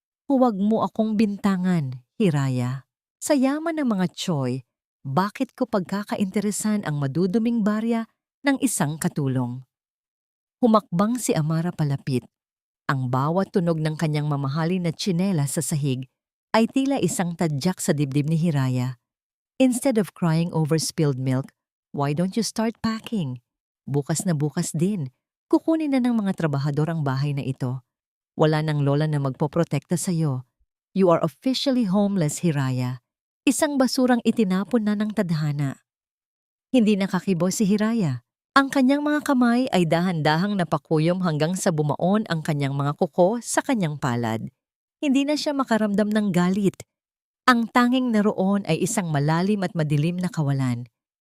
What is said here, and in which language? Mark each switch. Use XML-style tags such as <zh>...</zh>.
<tl>Huwag mo akong bintangan, Hiraya. Sa yaman ng mga Choi, bakit ko pagkakainteresan ang maduduming barya ng isang katulong? Humakbang si Amara palapit. Ang bawat tunog ng kanyang mamahalin na tsinelas sa sahig ay tila isang tadyak sa dibdib ni Hiraya.</tl> <en>Instead of crying over spilled milk, why don't you start packing?</en> <tl>Bukas na bukas din, kukunin na ng mga trabahador ang bahay na ito. Wala nang lola na magpoprotekta sa'yo.</tl> <en>You are officially homeless, Hiraya.</en> <tl>Isang basurang itinapon na ng tadhana. Hindi nakakibo si Hiraya. Ang kanyang mga kamay ay dahan-dahang napakuyom hanggang sa bumaon ang kanyang mga kuko sa kanyang palad. Hindi na siya makaramdam ng galit. Ang tanging naroon ay isang malalim at madilim na kawalan.</tl>